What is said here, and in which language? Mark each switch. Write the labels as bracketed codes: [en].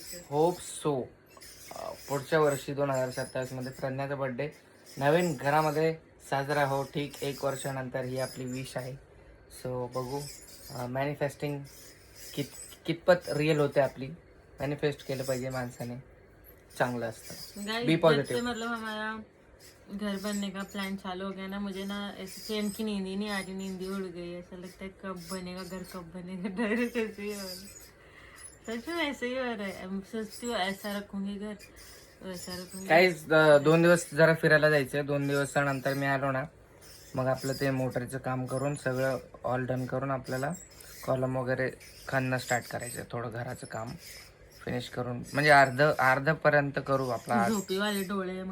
[mr] Hope so पुढच्या वर्षी 2027 मध्ये प्रज्ञाचा बर्थडे नवीन घरामध्ये साजरा हो. ठीक 1 वर्षानंतर ही आपली विश आहे. सो बघू मॅनिफेस्टिंग कितपत रिअल होते आपली. मॅनिफेस्ट केलं पाहिजे माणसाने, चांगलं असतं. बी पॉजिटिव. [hi] मतलब हमारा घर बनने का प्लान चालू हो गया ना, मुझे ना ऐसे चैन की नींद ही नहीं आ रही. नींद ही उड़ गई. ऐसा लगता है कब बनेगा घर, कब बनेगा. डायरेक्ट ऐसे ही हो रहा है. सच में ऐसे ही हो रहा है. मैं सोचती हूँ ऐसा रखूंगी घर, वैसा रखूंगी. [mr] काहीच 2 दिवस जरा फिरायला जायचं. 2 दिवसानंतर मी आलो ना, मग आपलं ते मोटरचं काम करून सगळं ऑल डन करून आपल्याला कॉलम वगैरे खाणं स्टार्ट करायचं. थोडं घराचं काम फिनिश करून, म्हणजे अर्ध पर्यंत करू. आपला झोपीवाले डोळे.